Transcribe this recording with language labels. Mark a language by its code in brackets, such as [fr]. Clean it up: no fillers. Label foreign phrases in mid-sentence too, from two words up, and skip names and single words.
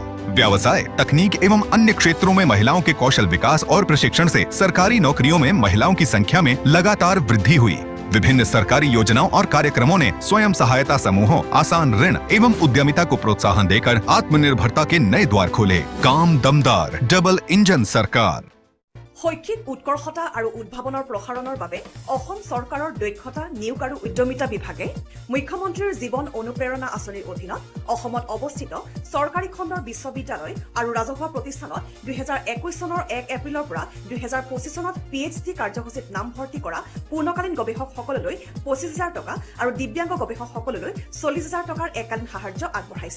[hi] व्यवसाय, तकनीक एवं अन्य क्षेत्रों में महिलाओं के कौशल विकास और प्रशिक्षण से सरकारी नौकरियों में महिलाओं की संख्या में लगातार वृद्धि हुई। विभिन्न सरकारी योजनाओं और कार्यक्रमों ने स्वयं सहायता समूहों, आसान ऋण एवं उद्यमिता को प्रोत्साहन देकर आत्मनिर्भरता के नए द्वार खोले। काम दमदार, डबल इंजन सरकार। [as] শৈক্ষিক উৎকৰ্ষতা আৰু উদ্ভাৱনৰ প্ৰসাৰণৰ বাবে অসম চৰকাৰৰ দক্ষতা নিয়োগ আৰু উদ্যমিতা বিভাগে মুখ্যমন্ত্ৰীৰ জীৱন অনুপ্ৰেৰণা আঁচনিৰ অধীনত অসমত অৱস্থিত চৰকাৰী খণ্ডৰ বিশ্ববিদ্যালয় আৰু ৰাজহুৱা প্ৰতিষ্ঠানত 2021 চনৰ 1 এপ্ৰিলৰ পৰা 2025 চনত PhD কাৰ্যসূচীত নাম ভৰ্তি কৰা পূৰ্ণকালীন গৱেষকসকললৈ 25,000 টকা আৰু দিব্যাংগ গৱেষকসকললৈ 40,000 টকাৰ একালীন সাহায্য আগবঢ়াইছে।